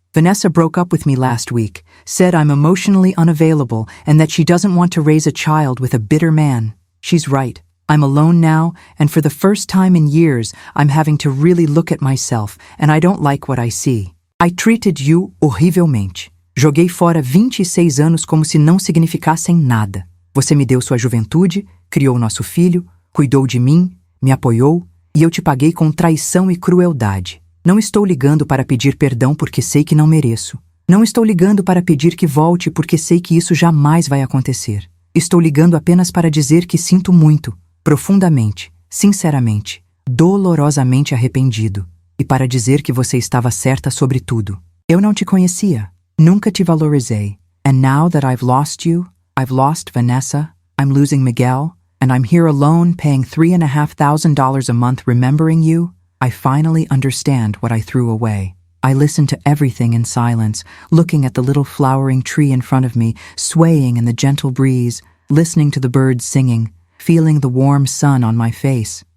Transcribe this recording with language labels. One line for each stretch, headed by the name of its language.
English: Vanessa broke up with me last week, said I'm emotionally unavailable and that she doesn't want to raise a child with a bitter man. She's right. I'm alone now, and for the first time in years, I'm having to really look at myself, and I don't like what I see. I treated you
Portuguese: horrivelmente. Joguei fora 26 anos como se não significassem nada. Você me deu sua juventude, criou nosso filho, cuidou de mim, me apoiou, e eu te paguei com traição e crueldade. Não estou ligando para pedir perdão porque sei que não mereço. Não estou ligando para pedir que volte porque sei que isso jamais vai acontecer. Estou ligando apenas para dizer que sinto muito, profundamente, sinceramente, dolorosamente arrependido, e para dizer que você estava certa sobre tudo. Eu não te conhecia. Nunca te valorizei.
English: And now that I've lost you, I've lost Vanessa, I'm losing Miguel, and I'm here alone paying $3,500 a month remembering you, I finally understand what I threw away. I listened to everything in silence, looking at the little flowering tree in front of me, swaying in the gentle breeze, listening to the birds singing, feeling the warm sun on my face.